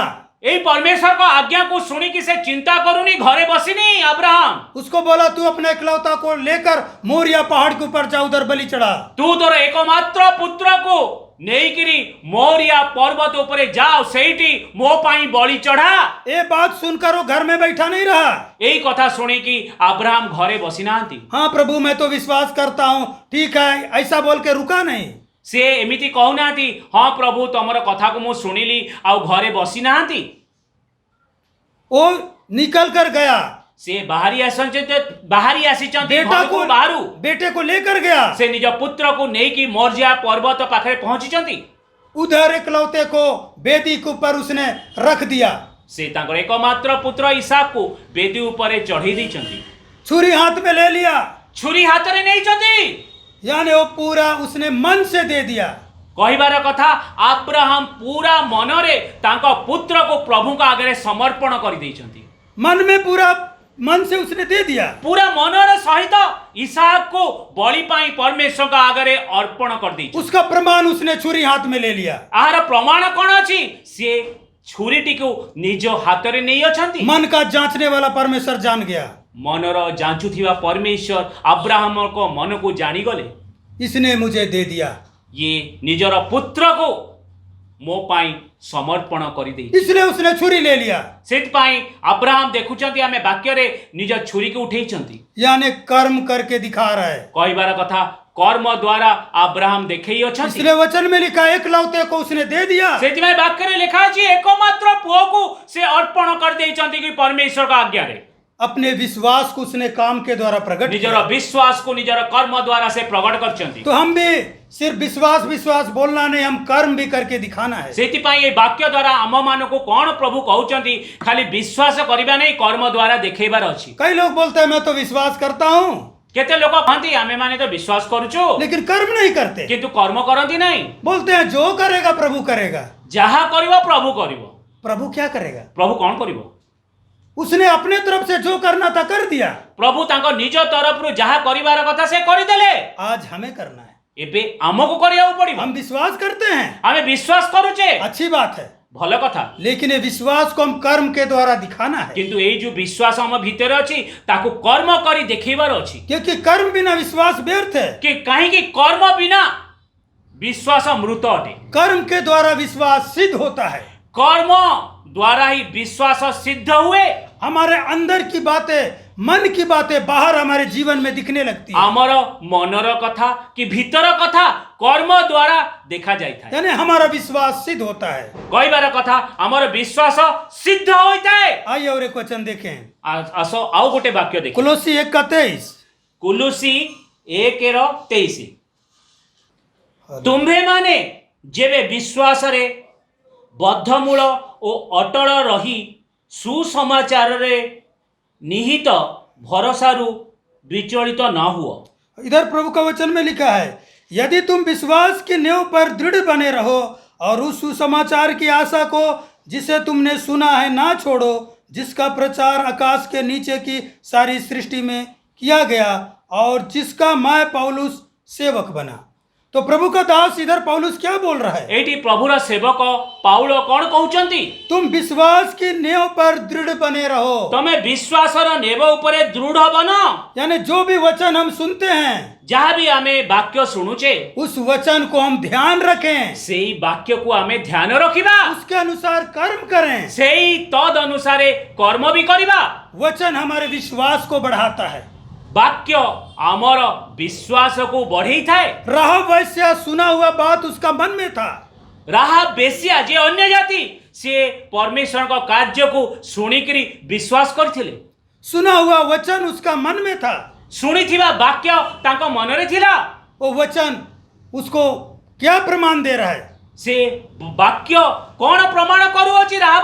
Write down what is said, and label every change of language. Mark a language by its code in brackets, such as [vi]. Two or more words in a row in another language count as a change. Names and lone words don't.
[or] ଏଇ ପରମେଶ୍ୱରଙ୍କ ଆଜ୍ଞାକୁ ଶୁଣିକି ସେ ଚିନ୍ତା କରୁନି, ଘରେ ବସିନି ଅବ୍ରାହମ। [hi] उसको बोला तू अपने एकलौता को लेकर मोरिया पहाड़ के ऊपर जा उधर बलि चढ़ा। [or] ତୁ ତୋର ଏକମାତ୍ର ପୁତ୍ରକୁ ନେଇକିରି ମୋରିଆ ପର୍ବତ ଉପରେ ଯାଅ, ସେଇଠି ମୋ ପାଇଁ ବଳି ଚଢ଼ା। [hi] ये बात सुनकर वो घर में बैठा नहीं रहा। [or] ଏଇ କଥା ଶୁଣିକି ଅବ୍ରାହମ ଘରେ ବସିନାହାନ୍ତି। [hi] हाँ प्रभु मैं तो विश्वास करता हूँ, ठीक है, ऐसा बोल के रुका नहीं। [or] ସେ ଏମିତି କହୁନାହାନ୍ତି ହଁ ପ୍ରଭୁ ତମର କଥାକୁ ମୁଁ ଶୁଣିଲି ଆଉ ଘରେ ବସିନାହାନ୍ତି। [hi] वो निकल कर गया, [or] ସେ ବାହାରି ଆସିଛନ୍ତି [hi] बेटा [or] ଘରକୁ [hi] को [or] ବାହାରୁ। [hi] बेटे को लेकर गया। [or] ସେ ନିଜ ପୁତ୍ରକୁ ନେଇକି ମୋରିଆ ପର୍ବତ ପାଖରେ ପହଞ୍ଚିଛନ୍ତି। [hi] उधर एकलौते को बेदी के ऊपर उसने रख दिया। [or] ସେ ତାଙ୍କର ଏକମାତ୍ର ପୁତ୍ର ଇସାକକୁ ବେଦୀ ଉପରେ ଚଢ଼େଇ ଦେଇଛନ୍ତି। [hi] छुरी हाथ में ले लिया, [or] ଛୁରୀ ହାତରେ ନେଇଛନ୍ତି। [hi] यानी वो पूरा उसने मन से दे दिया। [or] କହିବାର କଥା ଅବ୍ରାହମ ପୁରା ମନରେ ତାଙ୍କ ପୁତ୍ରକୁ ପ୍ରଭୁଙ୍କ ଆଗରେ ସମର୍ପଣ କରିଦେଇଛନ୍ତି। [hi] मन में पूरा मन से उसने दे दिया। [or] ପୁରା ମନର ସହିତ ଇସାକକୁ ବଳି ପାଇଁ ପରମେଶ୍ୱରଙ୍କ ଆଗରେ ଅର୍ପଣ କରିଦେଇଛନ୍ତି। [hi] उसका प्रमाण उसने छुरी हाथ में ले लिया। [or] ଏହାର ପ୍ରମାଣ କ'ଣ ଅଛି? ସେ ଛୁରୀଟିକୁ ନିଜ ହାତରେ ନେଇ ଅଛନ୍ତି। [hi] मन का जांचने वाला परमेश्वर जान गया, [or] ମନର ଯାଞ୍ଚୁଥିବା ପରମେଶ୍ୱର ଅବ୍ରାହମଙ୍କ ମନକୁ ଜାଣିଗଲେ। [hi] इसने मुझे दे दिया, [or] ଇଏ ନିଜର ପୁତ୍ରକୁ ମୋ ପାଇଁ ସମର୍ପଣ କରିଦେଇଛି। [hi] इसलिए उसने छुरी ले लिया। [or] ସେଥିପାଇଁ ଅବ୍ରାହମ ଦେଖୁଛନ୍ତି ଆମେ ବାକ୍ୟରେ ନିଜ ଛୁରୀକୁ ଉଠେଇଛନ୍ତି। [hi] यानी कर्म करके दिखा रहा है। [or] କହିବାର କଥା କର୍ମ ଦ୍ୱାରା ଅବ୍ରାହମ ଦେଖେଇ ଅଛନ୍ତି। [hi] इसलिए वचन में लिखा एकलौते को उसने दे दिया। [or] ସେଥିପାଇଁ ବାକ୍ୟରେ ଲେଖା ଅଛି ଏକମାତ୍ର ପୁଅକୁ ସେ ଅର୍ପଣ କରିଦେଇଛନ୍ତି କି ପରମେଶ୍ୱରଙ୍କ ଆଜ୍ଞାରେ। [hi] अपने विश्वास को उसने काम के द्वारा प्रकट [or] ନିଜର [hi] किया। [or] ବିଶ୍ୱାସକୁ ନିଜର କର୍ମ ଦ୍ୱାରା ସେ ପ୍ରକଟ କରିଛନ୍ତି। [hi] तो हम भी सिर्फ विश्वास विश्वास बोलना नहीं, हम कर्म भी करके दिखाना है। [or] ସେଥିପାଇଁ ଏ ବାକ୍ୟ ଦ୍ୱାରା ଆମମାନଙ୍କୁ କ'ଣ ପ୍ରଭୁ କହୁଛନ୍ତି, ଖାଲି ବିଶ୍ୱାସ କରିବା ନାହିଁ, କର୍ମ ଦ୍ୱାରା ଦେଖେଇବାର ଅଛି। [hi] कई लोग बोलते हैं मैं तो विश्वास करता हूँ [or] କେତେ ଲୋକ କହନ୍ତି ଆମେମାନେ ତ ବିଶ୍ୱାସ କରୁଛୁ [hi] लेकिन कर्म नहीं करते। [or] କିନ୍ତୁ କର୍ମ କରନ୍ତି ନାହିଁ। [hi] बोलते हैं जो करेगा प्रभु करेगा। [or] ଯାହା କରିବ ପ୍ରଭୁ କରିବ। [hi] प्रभु क्या करेगा? [or] ପ୍ରଭୁ କ'ଣ କରିବ? [hi] उसने अपने तरफ से जो करना था कर दिया। [or] ପ୍ରଭୁ ତାଙ୍କ ନିଜ ତରଫରୁ ଯାହା କରିବାର କଥା ସେ କରିଦେଲେ। [hi] आज हमें करना है। [or] ଏବେ ଆମକୁ କରିବାକୁ ପଡିବ। [hi] हम विश्वास करते हैं, [or] ଆମେ ବିଶ୍ୱାସ କରୁଛେ, [hi] अच्छी बात है, [or] ଭଲ କଥା। [hi] लेकिन ये विश्वास को हम कर्म के द्वारा दिखाना है। [or] କିନ୍ତୁ ଏଇ ଯୋଉ ବିଶ୍ୱାସ ଆମ ଭିତରେ ଅଛି ତାକୁ କର୍ମ କରି ଦେଖେଇବାର ଅଛି। [hi] क्योंकि कर्म बिना विश्वास व्यर्थ है। [or] କି କାହିଁକି କର୍ମ ବିନା ବିଶ୍ୱାସ ମୃତ ଅଟେ। [hi] कर्म के द्वारा विश्वास सिद्ध होता है। [or] କର୍ମ ଦ୍ୱାରା ହିଁ ବିଶ୍ୱାସ ସିଦ୍ଧ ହୁଏ। [hi] हमारे अंदर की बातें, मन की बातें बाहर हमारे जीवन में दिखने लगती है। [or] ଆମର ମନର କଥା କି ଭିତର କଥା କର୍ମ ଦ୍ୱାରା ଦେଖା ଯାଇଥାଏ। [hi] यानी हमारा विश्वास सिद्ध होता है। [or] କହିବାର କଥା ଆମର ବିଶ୍ୱାସ ସିଦ୍ଧ ହୋଇଥାଏ। [hi] आइए और एक वचन देखें, [or] ଆସ ଆଉ ଗୋଟେ ବାକ୍ୟ ଦେଖିବା। [hi] कुलोसी 1:23। [or] କୁଲୁସି 1:23 ତୁମ୍ଭେମାନେ ଯେବେ ବିଶ୍ୱାସରେ ବଦ୍ଧମୂଳ ଓ ଅଟଳ ରହି ସୁସମାଚାରରେ ନିହିତ ଭରସାରୁ ବିଚଳିତ ନ ହୁଅ। [hi] इधर प्रभु का वचन में लिखा है, यदि तुम विश्वास की नींव पर दृढ़ बने रहो और उस सुसमाचार की आशा को जिसे तुमने सुना है ना छोड़ो, जिसका प्रचार आकाश के नीचे की सारी सृष्टि में किया गया और जिसका मैं पौलुस सेवक बना। तो प्रभु का दास इधर पौलुस क्या बोल रहा है? [or] ଏଇଠି ପ୍ରଭୁର ସେବକ ପାଉଲ କ'ଣ କହୁଛନ୍ତି? [hi] तुम विश्वास की नींव पर दृढ़ बने रहो। [or] ତମେ ବିଶ୍ୱାସର ନେବ ଉପରେ ଦୃଢ଼ ବନ। [hi] यानी जो भी वचन हम सुनते हैं, [or] ଯାହା ବି ଆମେ ବାକ୍ୟ ଶୁଣୁଛେ [hi] उस वचन को हम ध्यान रखें, [or] ସେଇ ବାକ୍ୟକୁ ଆମେ ଧ୍ୟାନ ରଖିବା, [hi] उसके अनुसार कर्म करें। [or] ସେଇ ତଦ ଅନୁସାରେ କର୍ମ ବି କରିବା। [hi] वचन हमारे विश्वास को बढ़ाता है। [or] ବାକ୍ୟ ଆମର ବିଶ୍ୱାସକୁ ବଢେଇଥାଏ। [hi] राहब वैश्या सुना हुआ बात उसका मन में था। [or] ରାହା ବେଶ୍ୟା ଯେ ଅନ୍ୟ ଜାତି ସିଏ ପରମେଶ୍ୱରଙ୍କ କାର୍ଯ୍ୟକୁ ଶୁଣିକିରି ବିଶ୍ୱାସ କରିଥିଲେ। [hi] सुना हुआ वचन उसका मन में था। [or] ଶୁଣିଥିବା ବାକ୍ୟ ତାଙ୍କ ମନରେ ଥିଲା। [hi] वो वचन उसको क्या प्रमाण दे रहा है? [or] ସେ ବାକ୍ୟ କ'ଣ ପ୍ରମାଣ କରୁଅଛି ରାହାବ